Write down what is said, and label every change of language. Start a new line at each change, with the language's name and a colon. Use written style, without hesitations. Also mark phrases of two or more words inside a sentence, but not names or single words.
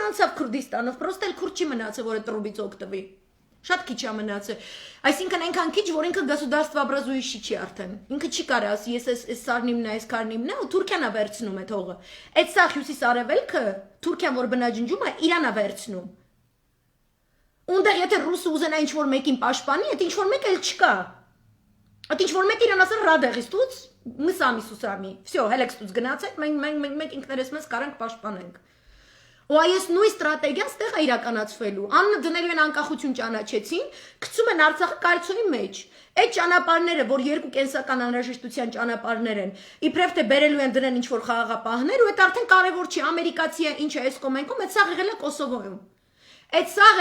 Armenian: անցավ Քուրդիստանով, պրոստել քուրդ չի մնացել, որ այդ տրուբից օգտվի։ Շատ քիչ է մնացել։ Այսինքն այնքան քիչ, որ ինքը գосударствообразующий չի արդեն։ Ինքը չի կարա ասի, ես այս սարնիմն է, այս քարնիմն է, ու Թուրքիան է վերցնում այդ հողը։ Այդ սա հյուսիս-արևելքը, Թուրքիան որ բնաջնջում է, Իրանն է վերցնում։ Ունդեղ եթե ռուսը ուզենա ինչ-որ մեկին պաշտպանի, այդ ինչ-որ մեկ էլ չկա։ Այդ ինչ-որ մեկ իրան ասել ռադեղից տուց,
Russian: мы сами с усами, всё,
Armenian: հելեքս տուց գնացեք, մենք ինքներս մեզ կարանք պաշտպանենք։ Ու այս նույն ստրատեգիան ստեղ է իրականացվելու։ Աննը դնելու են անկախություն ճանաչեցին, գցում են Արցախը կայծոյի մեջ։ Այդ ճանապարհները, որ երկու կենսական անհրաժեշտության ճանապարհներ են, իբրև թե բերելու են դրեն ինչ-որ խաղաղապահներ, ու այդ արդեն կարևոր չի, ամերիկացի է, ինչ է այս կոմենքում, այդ սա եղել է Կոսովոյում։ Այդ սա եղել